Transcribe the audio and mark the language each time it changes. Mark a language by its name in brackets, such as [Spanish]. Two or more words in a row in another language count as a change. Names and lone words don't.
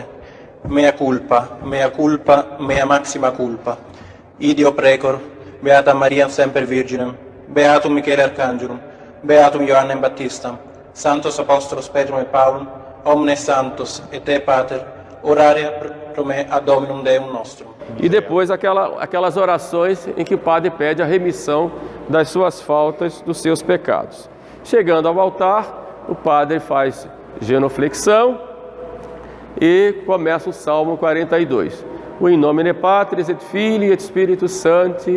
[Latin] Mea culpa, mea maxima culpa. Ideo precor, Beata Maria Semper Virginem, Beatum Michaele Arcangelum, Beatum Ioannem Baptistam, Santos Apostolos Petrum et Paulum, omnes santos et te Pater, orare pro me ad Dominum Deum nostrum. [Portuguese] E depois aquelas orações em que o padre pede a remissão das suas faltas, dos seus pecados. Chegando ao altar, o padre faz genuflexão, e começa o Salmo 42. [Latin] O In Nomine Patris et Filii et Spiritus Sancti.